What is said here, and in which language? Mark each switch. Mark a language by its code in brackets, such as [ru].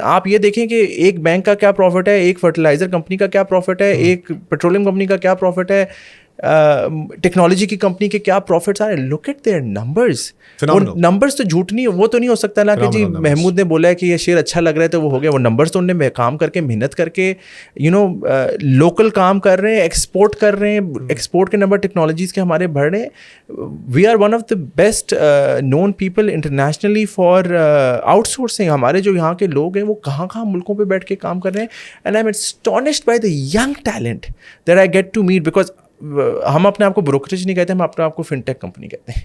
[ur] آپ یہ دیکھیں کہ ایک بینک کا کیا پروفٹ ہے, ایک فرٹیلائزر کمپنی کا کیا پروفٹ ہے, ایک پیٹرولیم کمپنی کا کیا پروفٹ ہے, ٹیکنالوجی کی کمپنی کے کیا پروفٹس آ رہے ہیں. [en] Look at their numbers. [ur] وہ نمبرز تو جھوٹ نہیں, وہ تو نہیں ہو سکتا نا کہ جی محمود نے بولا ہے کہ یہ شیئر اچھا لگ رہا ہے تو وہ ہو گیا. وہ نمبرز تو انہوں نے کام کر کے, محنت کر کے, لوکل کام کر رہے ہیں, ایکسپورٹ کر رہے ہیں, ایکسپورٹ کے نمبر ٹیکنالوجیز کے ہمارے بڑھ رہے ہیں. [en] We are one of the best known people internationally for outsourcing. [ur] ہمارے جو یہاں کے لوگ ہیں وہ کہاں کہاں ملکوں پہ بیٹھ کے کام کر رہے ہیں. [en] and I am astonished by the young talent that I get to meet, [ur] because ہم اپنے آپ کو بروکریج نہیں کہتے, ہم اپنے آپ کو فنٹیک کمپنی کہتے ہیں.